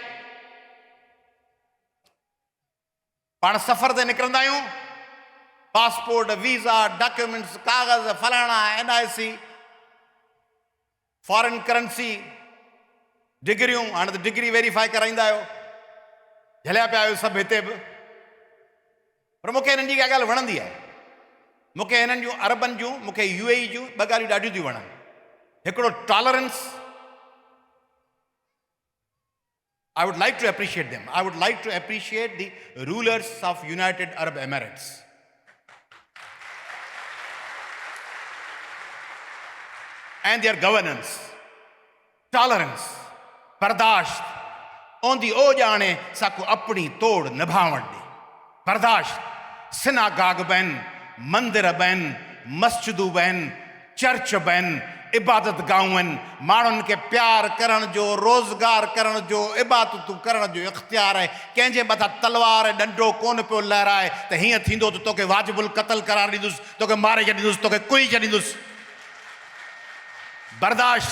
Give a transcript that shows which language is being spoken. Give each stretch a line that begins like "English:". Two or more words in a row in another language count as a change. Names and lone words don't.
Sindhi: पाण सफ़र ते निकिरंदा आहियूं, पासपोर्ट, वीज़ा, डॉक्यूमेंट्स, कागज़, फलाणा, NIC,
English: foreign currency,
Sindhi: डिग्रियूं, हाणे त डिग्री वेरीफाई कराईंदा आहियो, झलिया पिया आहियो सभु हिते बि। पर मूंखे हिननि जी का ॻाल्हि वणंदी आहे। मूंखे हिननि जूं अरबनि जूं, मूंखे UAE जूं ॿ ॻाल्हियूं ॾाढियूं थियूं वणनि।
English: हिकिड़ो टॉलरेंस, I would like to appreciate them. I would like to appreciate the rulers of United Arab Emirates. And their governance, tolerance,
Punjabi: ਬਰਦਾਸ਼ਤ, ਓਂਦੀ ਓ ਜਾਣੇ ਸਾਕੋ ਅਪਨੀ ਤੋੜ ਨਿਭਾਵਣ ਦੀ।
Sindhi: बर्दाश्त, सिनागाग बैन, मंदिर बैन, मस्जिदूं बैन, चर्च बैन, इबादत गाउन, माण्हुनि खे प्यार करण जो, रोज़गार करण जो, इबादतूं करण जो इख्तियार आहे। कंहिंजे मथां तलवार ऐं डंडो कोन पियो लहराए त हीअं थींदो त तोखे वाजिबुल क़त्ल करार ॾींदुसि, तोखे मारे छॾींदुसि, तोखे कुई छॾींदुसि। बर्दाश्त।